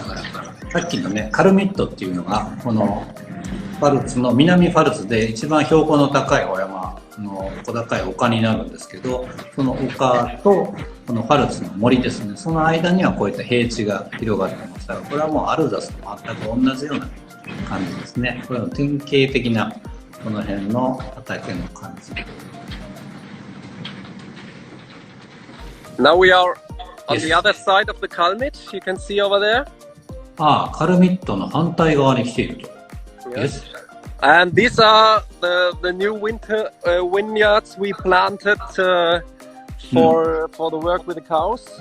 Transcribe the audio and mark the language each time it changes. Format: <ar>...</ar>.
<ja>だからさっきのね、カルミットっていうのがこのファルツの南ファルツで一番標高の高いお山の小高い丘になるんですけど、その丘とこのファルツの森ですね、その間にはこういった平地が広がってますから、これはもうアルザスと全く同じような感じですね。これの典型的なこの辺の畑の感じ。</ja> <en>Now we are on the other side of the Kalmit. You can see over there.</en> <ja>ああ、カルミットの反対側に来ていると。</ja> <en>Yes. And these are the new winter vineyards we planted for the work with the cows.</en>